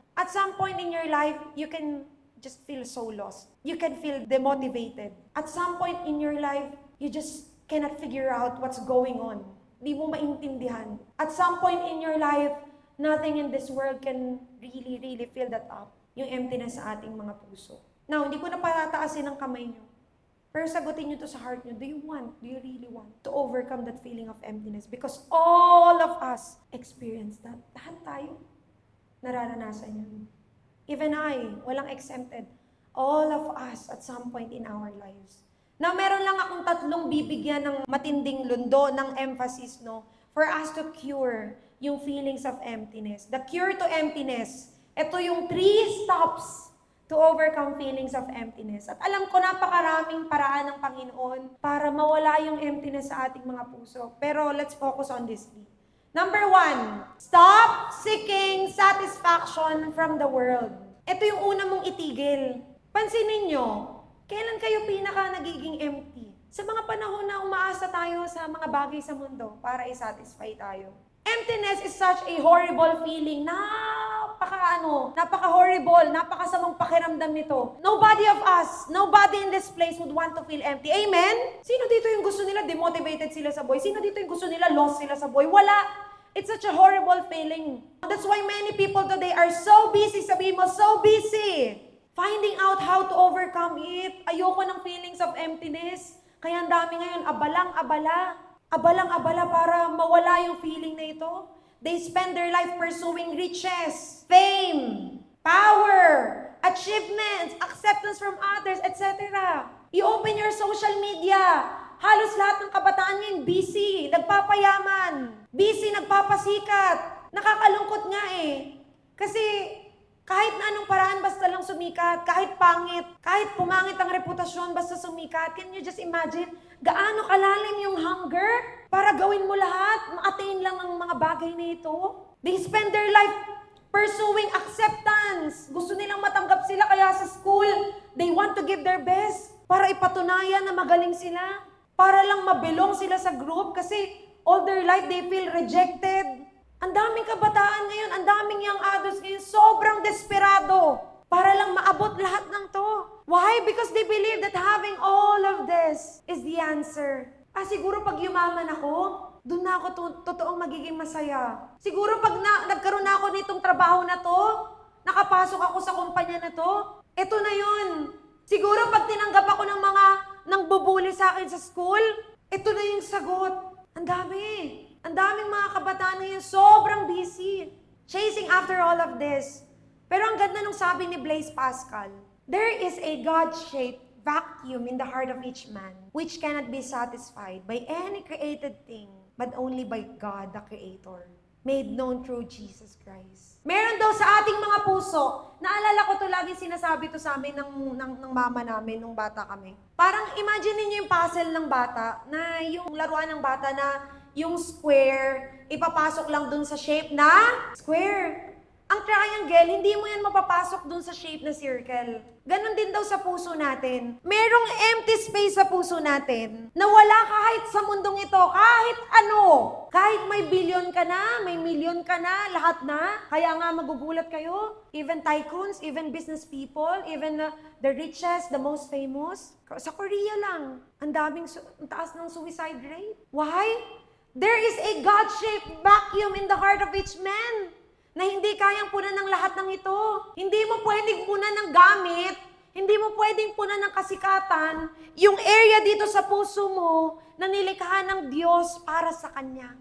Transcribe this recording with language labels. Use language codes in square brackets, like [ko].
[en] At some point in your life, you can just feel so lost. You can feel demotivated. At some point in your life, you just cannot figure out what's going on. [tl] Di mo maintindihan. [en] At some point in your life, nothing in this world can really fill that up. [tl] Yung emptiness sa ating mga puso. Now, hindi ko na patataasin ang kamay nyo. Pero sagutin nyo to sa heart nyo. [en] Do you really want to overcome that feeling of emptiness? Because all of us experience that. [tl] Lahat tayo nararanasan yun. [en] Even I, [tl] walang exempted. [en] All of us at some point in our lives. [tl] Now, meron lang akong 3 bibigyan ng matinding lundo, ng emphasis, no? [en] For us to cure yung feelings of emptiness. The cure to emptiness. [tl] Ito yung [en] 3 steps to overcome feelings of emptiness. [tl] At alam ko, napakaraming paraan ng Panginoon para mawala yung emptiness sa ating mga puso. Pero [en] let's focus on this 3. Number 1, stop seeking satisfaction from the world. [tl] Ito yung una mong itigil. Pansinin nyo, kailan kayo pinaka nagiging empty? Sa mga panahon na umaasa tayo sa mga bagay sa mundo para i-satisfy tayo. [en] Emptiness is such a horrible feeling. [tl] Napaka-horrible, napakasamang pakiramdam nito. [en] Nobody of us, nobody in this place would want to feel empty. [tl] Amen? Sino dito yung gusto nila demotivated sila sa buhay? Sino dito yung gusto nila lost sila sa buhay? Wala. [en] It's such a horrible feeling. That's why many people today are so busy, [tl] sabihin mo, [en] so busy finding out how to overcome it. [tl] Ayoko ng feelings of emptiness. Kaya ang dami ngayon, abalang-abala para mawala yung feeling na ito. [en] They spend their life pursuing riches, fame, power, achievements, acceptance from others, etc. You open your social media, [tl] halos lahat ng kabataan ngayon busy, nagpapayaman, busy, nagpapasikat. Nakakalungkot nga eh. Kasi kahit na anong paraan, basta lang sumikat, kahit pangit, kahit pumangit ang reputasyon, basta sumikat. [en] Can you just imagine [tl] gaano kalalim yung hunger para gawin mo lahat, ma-attain lang ang mga bagay na ito? [en] They spend their life pursuing acceptance. [tl] Gusto nilang matanggap sila, kaya sa school, [en] they want to give their best [tl] para ipatunayan na magaling sila. Para lang mabilong sila sa group kasi [en] all their life they feel rejected. [tl] Ang daming kabataan ngayon, ang daming young adults ngayon, sobrang desperado para lang maabot lahat ng to. [en] Why? Because they believe that having all of this is the answer. [tl] Siguro pag yumaman ako, doon na ako totoong magiging masaya. Siguro pag nagkaroon na ako nitong trabaho na to, Nakapasok ako sa kumpanya na to. Ito na yun. Siguro pag tinanggap ako ng mga nang bubuli sa akin sa school, ito na yung sagot. Ang dami. Ang daming mga kabataan ngayon, sobrang busy. [en] Chasing after all of this. [tl] Pero ang ganda nung sabi ni [en] Blaise Pascal, there is a God-shaped vacuum in the heart of each man, which cannot be satisfied by any created thing, but only by God, the Creator, made known through Jesus Christ. [tl] Meron daw sa ating mga puso, naalala ko to lagi sinasabi to sa amin ng mama namin nung bata kami. Parang imagine niyo yung puzzle ng bata, na yung laruan ng bata na yung square, ipapasok lang dun sa shape na square. Ang triangle, hindi mo yan mapapasok dun sa shape na circle. Ganon din daw sa puso natin. Merong empty space sa puso natin na wala kahit sa mundong ito, kahit ano. Kahit may billion ka na, may million ka na, lahat na. Kaya nga magugulat kayo. [en] Even tycoons, even business people, even the richest, the most famous. [tl] Sa Korea lang, ang taas ng suicide rate. [en] Why? There is a God-shaped vacuum in the heart of each man [tl] na hindi kayang punan ng lahat ng ito. Hindi mo pwedeng punan ng gamit, hindi mo pwedeng punan ng kasikatan, yung area dito sa puso mo na nilikha ng Diyos para sa Kanya.